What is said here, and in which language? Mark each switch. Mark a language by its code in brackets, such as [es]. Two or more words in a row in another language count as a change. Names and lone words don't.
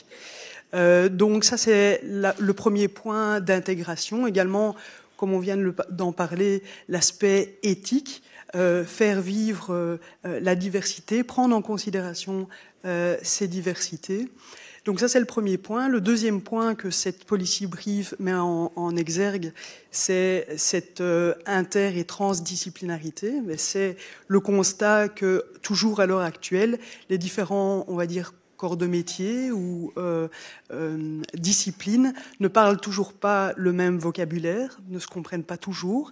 [fr] Donc ça, c'est le premier point d'intégration. Également, comme on vient d'en parler, l'aspect éthique, faire vivre la diversité, prendre en considération ces diversités. Donc ça, c'est le premier point. Le deuxième point que cette [en] policy brief [fr] met en exergue, c'est cette inter- et transdisciplinarité. Mais c'est le constat que, toujours à l'heure actuelle, les différents, on va dire, corps de métier ou disciplines ne parlent toujours pas le même vocabulaire, ne se comprennent pas toujours.